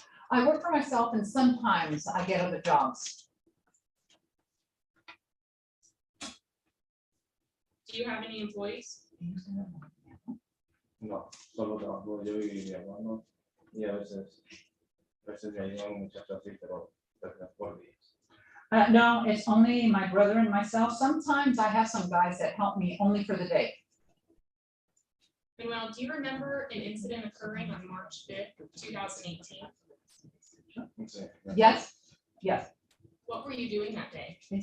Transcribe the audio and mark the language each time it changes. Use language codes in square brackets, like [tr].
[en] I work for myself and sometimes I get other jobs. Do you have any employees? [es] No, solo trabajo yo y mi hermano y a veces me ayudan un muchacho así, pero por días. [en] No, it's only my brother and myself. Sometimes I have some guys that help me only for the day. Manuel, do you remember an incident occurring on March 5th, 2018? [es] Sí, [en] Yes, yes. What were you doing that day?